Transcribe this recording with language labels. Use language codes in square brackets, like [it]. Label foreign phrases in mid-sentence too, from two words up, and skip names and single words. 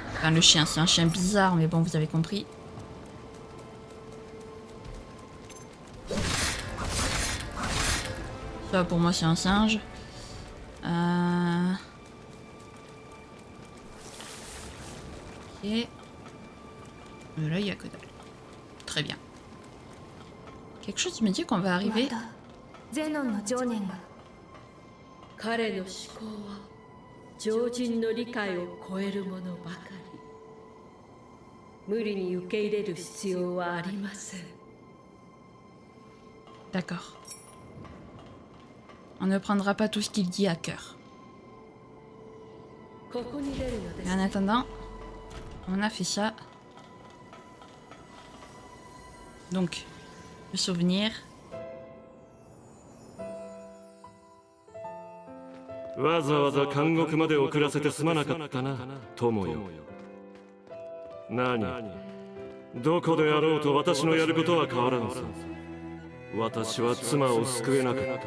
[fr] Enfin, le chien, c'est un chien bizarre, mais bon, vous avez compris. Ça, pour moi, c'est un singe. Ok. Mais là, il n'y a que dalle. Très bien. Quelque chose me dit qu'on va arriver. [ja] ゼノンの情念が彼の思考は常人の理解を超えるものばかり。無理に受け入れる必要はありません。 [fr] D'accord. On ne prendra pas tout ce qu'il dit à cœur. [ja] ここに出るので [fr] Et [ja] す [fr] en attendant, on a fait ça. Donc, le souvenir. [ja] わざわざ監獄まで遅らせてすまなかったな、友よ。何？どこであろうと私のやることは変わらんさ。私は妻を救えなかった。